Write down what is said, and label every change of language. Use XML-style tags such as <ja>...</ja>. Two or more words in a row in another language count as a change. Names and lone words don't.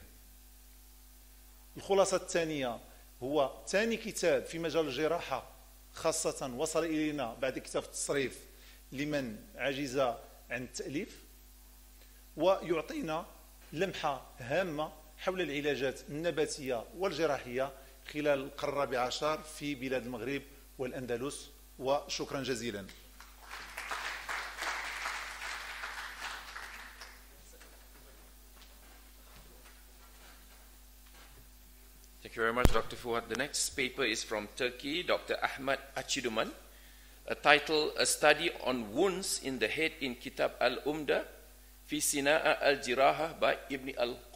<ar>الخلاصة الثانية هو ثاني كتاب في مجال الجراحة خاصة وصل إلينا بعد كتاب التصريف لمن عجز عن التأليف، ويعطينا لمحة هامة حول العلاجات النباتية والجراحية خلال القرن الرابع عشر في بلاد المغرب والأندلس. وشكرا جزيلا.</ar> <en>Thank you very much, Dr. Fuad. The next paper is from Turkey, Dr. Ahmad Achiduman, a title, A Study on Wounds in the Head in Kitab al-Umda fi Sina'a al-Jiraha by Ibn al-Quf.</en>